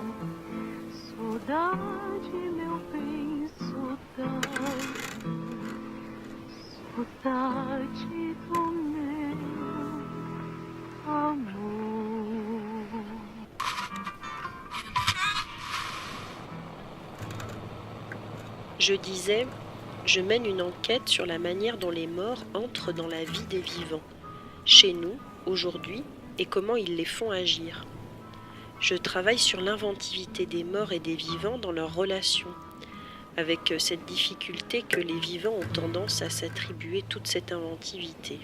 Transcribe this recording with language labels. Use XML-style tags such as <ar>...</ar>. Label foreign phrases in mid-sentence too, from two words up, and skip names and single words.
<pt>Saudade, meu bem, saudade, saudade do meu amor.</pt> <fr>Je disais, je mène une enquête sur la manière dont les morts entrent dans la vie des vivants, chez nous, aujourd'hui, et comment ils les font agir. Je travaille sur l'inventivité des morts et des vivants dans leurs relations, avec cette difficulté que les vivants ont tendance à s'attribuer toute cette inventivité.</fr>